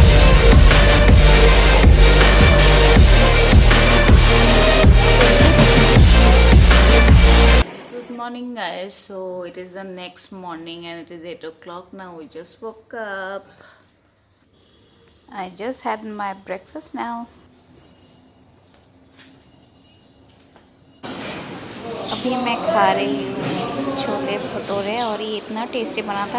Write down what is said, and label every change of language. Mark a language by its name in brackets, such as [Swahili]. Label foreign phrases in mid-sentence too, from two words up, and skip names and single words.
[English] Good morning guys, so it is the next morning and it is 8 o'clock now. We just woke up. I just had my breakfast now. [Hindi] अभी मैं खा रही हूँ छोले भटूरे और ये इतना टेस्टी बना था।